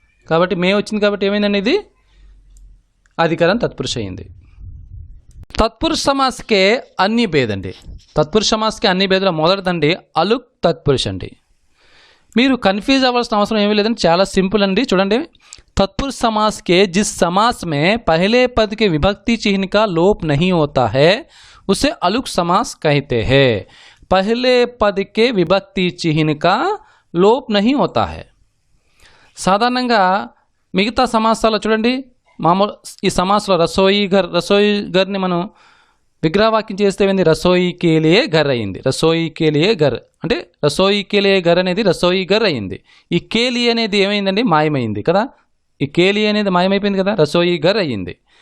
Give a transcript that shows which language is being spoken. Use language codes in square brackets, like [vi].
[te] కాబట్టి మే వచ్చింది కాబట్టి ఏమైందండి ఇది అధికరణ తత్పురుష అయింది. తత్పురుష సమాస్కే అన్ని భేదండి. తత్పురుష సమాస్కే అన్ని భేదలో మొదటిదండి అలుక్ తత్పురుష అండి. మీరు కన్ఫ్యూజ్ అవ్వాల్సిన అవసరం ఏమీ లేదండి, చాలా సింపుల్ అండి. చూడండి, [hi] तत्पुरुष समास के जिस समास में पहले पद के विभक्ति चिन्ह का लोप नहीं होता है उसे अलुक समास कहते हैं. पहले पद के विभक्ति चिन्ह का लोप नहीं होता है. [te] సాధారణంగా మిగతా సమాసాలు చూడండి, మామూలు ఈ సమాసంలో రసోయి గర్ని మనం విగ్రహవాక్యం చేస్తే ఏంది [hi] రసోయి కేలియే ఘర్ [te] అయింది. [hi] రసోయి కేలియే ఘర్ [te] అంటే రసోయి కేలియే ఘర్ అనేది రసోయి ఘర్ అయింది. ఈ కేలి అనేది ఏమైందండి మాయమైంది కదా. ఈ కేలి అనేది మాయమైపోయింది కదా, రసోయి ఘర్ అయ్యింది.